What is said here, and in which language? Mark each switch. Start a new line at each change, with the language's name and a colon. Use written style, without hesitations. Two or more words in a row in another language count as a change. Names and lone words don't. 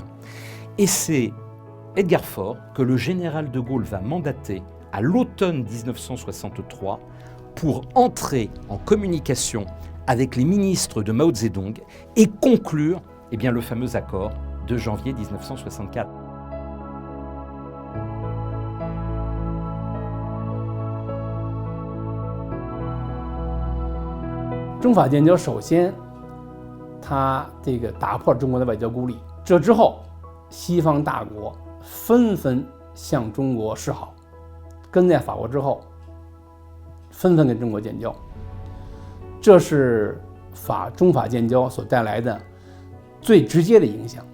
French: Et c'est Edgar Faure que le général de Gaulle va mandater à l'automne 1963 pour entrer en communication avec les ministres de Mao Zedong et conclure le fameux accord de janvier 1964.
Chinese: 中法建交首先，它这个打破了中国的外交孤立。这之后，西方大国纷纷向中国示好，跟在法国之后，纷纷跟中国建交。这是中法建交所带来的最直接的影响。